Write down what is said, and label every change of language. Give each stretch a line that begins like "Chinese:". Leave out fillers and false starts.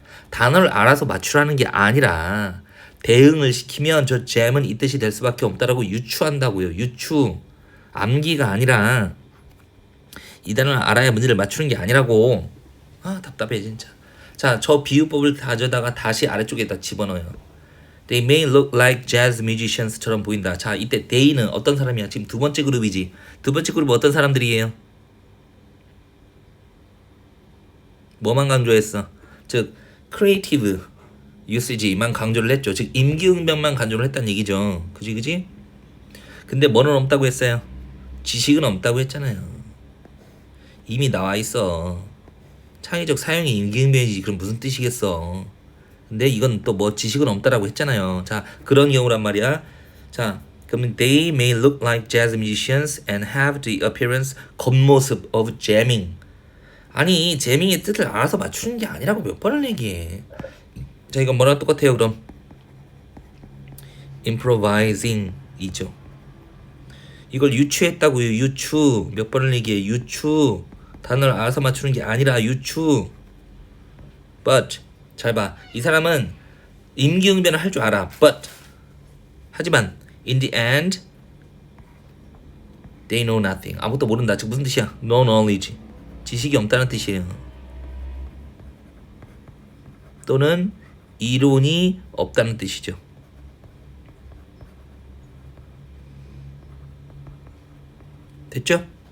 Korean: 단어를 알아서 맞추라는 게 아니라 대응을 시키면 저 jam은 이 뜻이 될 수밖에 없다라고 유추한다고요. 유추. 암기가 아니라 이 단어를 알아야 문제를 맞추는 게 아니라고. 답답해 진짜. 자, 저 비유법을 가져다가 다시 아래쪽에다 집어넣어요.
English: They may look like jazz musicians처럼
Korean: 보인다. 자, 이때 they는 어떤 사람이야? 지금 두 번째 그룹이지. 두 번째 그룹은 어떤 사람들이에요? 뭐만 강조했어? 즉 creative usage만 강조를 했죠. 즉 임기응변만 강조를 했다는 얘기죠. 그지? 근데 뭐는 없다고 했어요? 지식은 없다고 했잖아요. 이미 나와 있어. 창의적 사용이 임기응변이지. 그럼 무슨 뜻이겠어? 근데 이건 또 뭐 지식은 없다라고 했잖아요. 자, 그런 경우란 말이야.
English: 자, 그러면 they may look like jazz musicians and have the appearance 겉모습 of jamming.
Korean: 아니, jamming의 뜻을 알아서 맞추는 게 아니라고 몇 번을 얘기해. 자, 이건 뭐랑 똑같아요, 그럼? improvising이죠. 이걸 유추했다고요. 유추. 몇 번을 얘기해. 유추. 단어를 알아서 맞추는 게 아니라 유추. But 잘 봐. 이 사람은 임기응변을 할 줄 알아.
English: But
Korean: 하지만
English: in the end they know nothing.
Korean: 아무것도 모른다. 즉 무슨 뜻이야?
English: No knowledge.
Korean: 지식이 없다는 뜻이에요. 또는 이론이 없다는 뜻이죠. 됐죠?